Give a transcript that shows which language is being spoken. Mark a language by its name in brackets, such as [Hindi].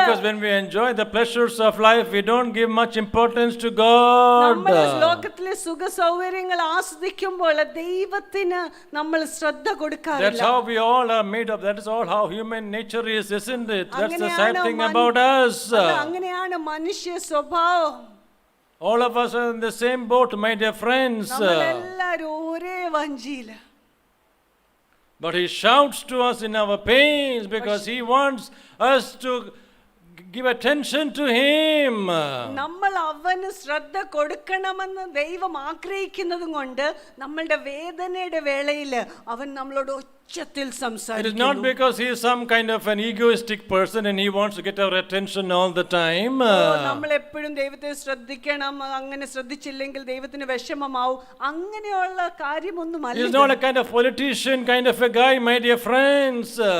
[English] Because when we enjoy the pleasures of life, we don't give much importance to God. [Malayalam] ലോകത്തിലെ സുഖ സൗകര്യങ്ങൾ ആസ്വദിക്കുമ്പോൾ ദൈവത്തിന് നമ്മൾ ശ്രദ്ധ കൊടുക്കാറില്ല. [English] That's how we all are made up. That is all how human nature is, isn't it? That's the sad thing about us. [Malayalam] അങ്ങനെയാണ് മനുഷ്യ സ്വഭാവം. [English] All of us are in the same boat, my dear friends. [Malayalam] നമ്മളെല്ലാവരും ഒരേ വഞ്ചിയില. [English] But he shouts to us in our pains because he wants us to give attention to him. [Malayalam] നമ്മൾ അവന് ശ്രദ്ധ കൊടുക്കണമെന്ന് ദൈവം ആഗ്രഹിക്കുന്നതും കൊണ്ട് നമ്മളുടെ വേദനയുടെ വേളയിൽ അവൻ നമ്മളോട് ഉച്ചത്തിൽ [English] It is not [Malayalam] സംസാരിക്കുന്നു. [English] because he is some kind of an egoistic person and he wants to get our attention all the time. [Malayalam] നമ്മൾ എപ്പോഴും ദൈവത്തെ ശ്രദ്ധിക്കണം, അങ്ങനെ ശ്രദ്ധിച്ചില്ലെങ്കിൽ ദൈവത്തിന് വിഷമമാവും, അങ്ങനെയുള്ള [English] He [Malayalam] കാര്യമൊന്നുമല്ല. [English] is not a kind of politician, kind of a guy, my dear friends.